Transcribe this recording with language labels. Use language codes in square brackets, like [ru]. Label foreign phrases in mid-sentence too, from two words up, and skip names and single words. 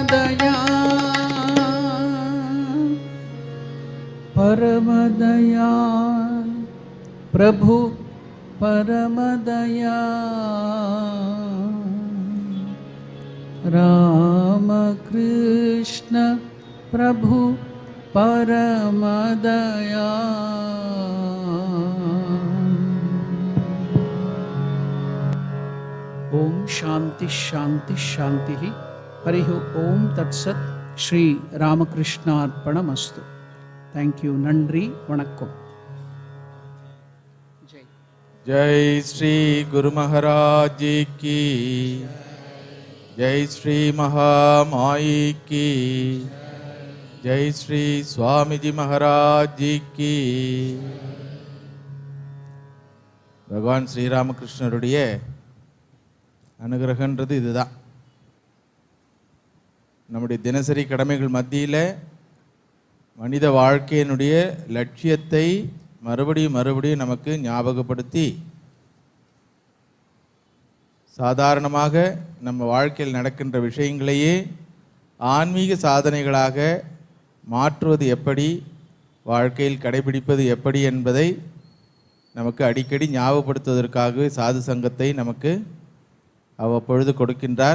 [hi] दयाल प्रभु परम दयाल राम कृष्ण प्रभु परम [sa] दयाल ओम शांति शांति शांति हरि ओम तत्सत् श्री रामकृष्णार्पणमस्तु [en] thank you [ta] நன்றி வணக்கம் [sa] जय [hi] जय श्री गुरु महाराज जी की जय श्री महामाई की जय श्री स्वामी जी महाराज जी की भगवान श्री रामकृष्णருடைய [ta] அனுகிரகன்றது இதுதான். நம்முடைய தினசரி கடமைகள் மத்தியில் மனித வாழ்க்கையினுடைய லட்சியத்தை மறுபடியும் நமக்கு ஞாபகப்படுத்தி சாதாரணமாக நம்ம வாழ்க்கையில் நடக்கின்ற விஷயங்களையே ஆன்மீக சாதனைகளாக மாற்றுவது எப்படி, வாழ்க்கையில் கடைபிடிப்பது எப்படி என்பதை நமக்கு அடிக்கடி ஞாபகப்படுத்துவதற்காகவே சாது சங்கத்தை நமக்கு அவ்வப்பொழுது கொடுக்கின்றார்.